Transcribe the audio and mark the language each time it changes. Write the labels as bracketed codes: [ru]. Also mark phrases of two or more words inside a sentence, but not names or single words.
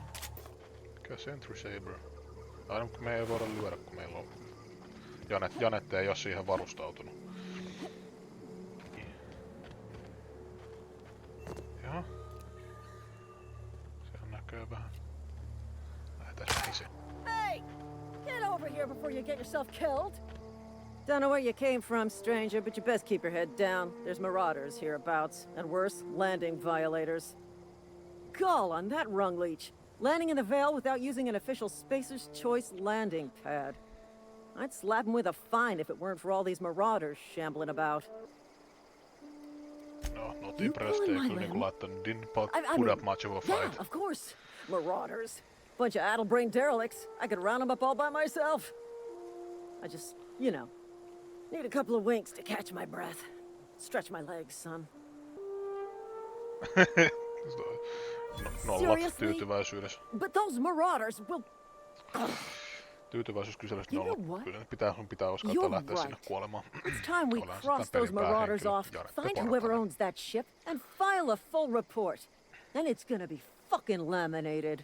[fi] Mikä Sentry Saber? Aina kun me ei voida lyödä, kun meillä on... Janette ei oo siihen varustautunut. Jaha. Sehän näkyy vähän. Lähetään näin. [en] Hey! Get over here before you get yourself killed! Don't know where you came from, stranger, but you best keep your head down. There's marauders hereabouts, and worse, landing violators. Gall on that rung leech. Landing in the Vale without using an official Spacer's Choice landing pad. I'd slap him with a fine if it weren't for all these marauders shambling about. No, not You impressed. pulling [fi] Ei [en] my [fi] kyllä niinku [en] limb? [fi] laittanut, [en] didn't put mean, up much of a yeah, fight. of course. Marauders. Bunch of addle-brained derelicts. I could round them up all by myself. I just, you know, need a couple of winks to catch my breath. Stretch my legs, son. [fi] Nollat [en] Seriously? [fi] tyytyväisyydessä. [en] But those marauders will... Ugh. [fi] Tyytyväisyyskyselystä 0. Kyllä sun pitää uskaltaa lähteä sinne kuolemaan. [en] It's time we cross those marauders off, find whoever owns that ship, and file a full report. Then it's gonna be fucking laminated.